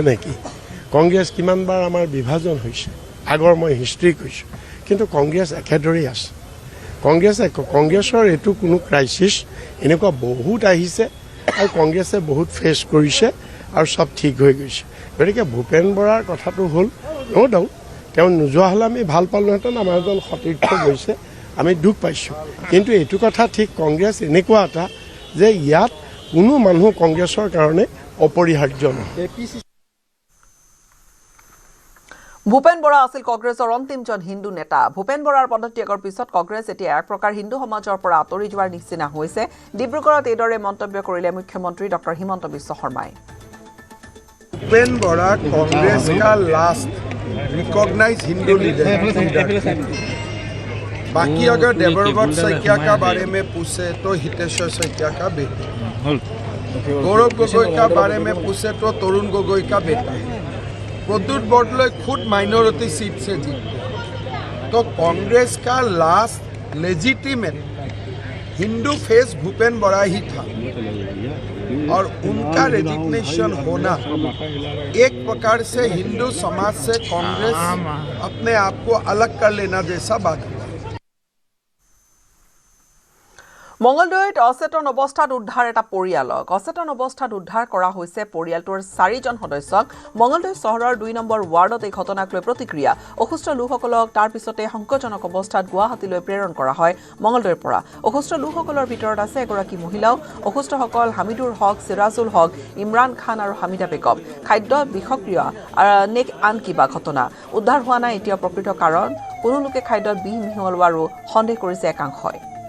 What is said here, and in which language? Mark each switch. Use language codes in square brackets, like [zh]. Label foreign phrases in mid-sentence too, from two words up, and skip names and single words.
[as] নেকি কংগ্ৰেছ কিমানবাৰ আমাৰ বিভাজন হৈছে আগৰ মই হিষ্ট্ৰী কৈছোঁ কিন্তু কংগ্ৰেছ একেদৰেই আছে কংগ্ৰেছৰ এইটো কোনো ক্ৰাইচিছ এনেকুৱা বহুত আহিছে আৰু কংগ্ৰেছে বহুত ফেচ কৰিছে আৰু সব ঠিক হৈ গৈছে গতিকে ভূপেন বৰাৰ কথাটো হ'ল [en] no doubt [as] তেওঁ নোযোৱা হ'লে আমি ভাল পালোহেঁতেন আমাৰ এজন সতীৰ্থ গৈছে আমি দুখ পাইছোঁ কিন্তু এইটো কথা ঠিক কংগ্ৰেছ এনেকুৱা এটা যে ইয়াত কোনো মানুহ কংগ্ৰেছৰ কাৰণে অপৰিহাৰ্য নহয় ভূপেন বৰা আছিল কংগ্ৰেছৰ অন্তিমজন হিন্দু নেতা ভূপেন বৰাৰ পদত্যাগৰ পিছত কংগ্ৰেছ এতিয়া এক প্ৰকাৰ হিন্দু সমাজৰ পৰা আঁতৰি যোৱাৰ নিচিনা হৈছে ডিব্ৰুগড়ত এইদৰে মন্তব্য কৰিলে মুখ্যমন্ত্ৰী ডক্টৰ হিমন্ত বিশ্ব শৰ্মাই [hi] भूपेन बोरा कांग्रेस का [en] last recognise Hindu leader [hi] बाकी अगर देवव्रत शइकिया का बारे में पूछे तो हितेश्वर शइकिया का बेटा गौरव गगोई का बारे में पूछे तो तरुण गगोई का बेटा प्रद्युत बरदলৈ खुद [en] minority seat [hi] से जीते तो कांग्रेस का [en] last legitimate Hindu face [hi] भूपेन बोरा ही था और उनका रेजिग्नेशन होना एक प्रकार से हिंदू समाज से कांग्रेस अपने आप को अलग कर लेना जैसा बात हुआ [as] মঙ্গলদৈত অচেতন অৱস্থাত উদ্ধাৰ এটা পৰিয়ালক অচেতন অৱস্থাত উদ্ধাৰ কৰা হৈছে পৰিয়ালটোৰ 4জন সদস্যক মঙ্গলদৈ চহৰৰ 2 নম্বৰ ৱাৰ্ডত এই ঘটনাক লৈ প্ৰতিক্ৰিয়া অসুস্থ লোকসকলক তাৰ পিছতে সংকটজনক অৱস্থাত গুৱাহাটীলৈ প্ৰেৰণ কৰা হয় মঙ্গলদৈৰ পৰা অসুস্থ লোকসকলৰ ভিতৰত আছে এগৰাকী মহিলাও অসুস্থসকল হামিদুৰ হক সিৰাজুল হক ইমৰান খান আৰু হামিদা বেগম খাদ্য বিষক্ৰিয়া নেক আন কিবা ঘটনা উদ্ধাৰ হোৱা নাই এতিয়া প্ৰকৃত কাৰণ কোনো লোকে খাদ্যত বিষ মিহলোৱাৰো সন্দেহ কৰিছে একাংশই